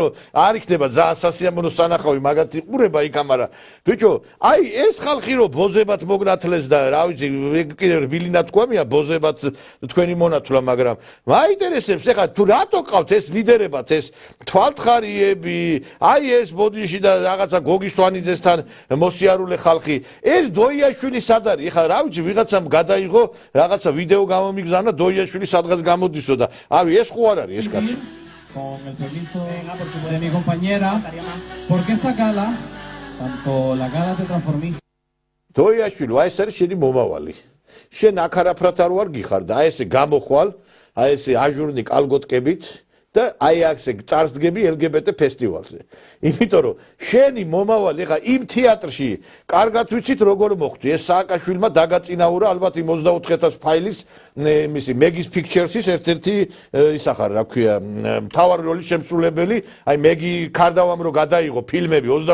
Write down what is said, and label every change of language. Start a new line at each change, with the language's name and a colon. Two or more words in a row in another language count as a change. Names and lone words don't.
Georgian: რომ არ იქნება ძალიან სასიამოვნო სანახავი მაგათ იყურება იქ ამარა ბიჭო აი ეს ხალხი რო ბოზებად მოგნათლეს და რა ვიცი კიდევ რბილინად თქვამია ბოზებად თქვენი მონათვლა მაგრამ მაინტერესებს ეხლა თუ რატო ყავთ ეს ლიდერებად ეს თვალთხარიები აი ეს ბოდიში და რაღაცა გოგიშვანიძესთან მოსიარულე ხალხი ეს დოიაშვილი სად არის ეხლა რა ვიცი ვიღაცამ გადაიღო რაღაცა ვიდეო გამომიგზავნა დოიაშვილი სადღაც გამოდისო და აი ეს ხო არ არის ეს კაცი
Spanish: con el permiso de mi compañera porque esta gala tanto la gala de transformismo
Georgian: დოიაშვილი აი ეს არის შენი მომავალი შენ აქ არაფრად არ ვარ გიხარ და აი ესე გამოხვალ აი ესე აჟურნი კალგოტკებით და აი აქ წარსდგები LGBT ფესტივალზე იმიტომ რომ შენი მომავალი ხა იმ თეატრში კარგად ვიცით როგორ მოხდი ეს სააკაშვილმა დაგაწინაურა ალბათ იმ 24000 ფაილის მისი Megis Pictures-ის ერთ-ერთი ისა ხარ რა ქვია მთავარი როლის შემსრულებელი აი მეგი ქარდავამ რო გადაიღო ფილმები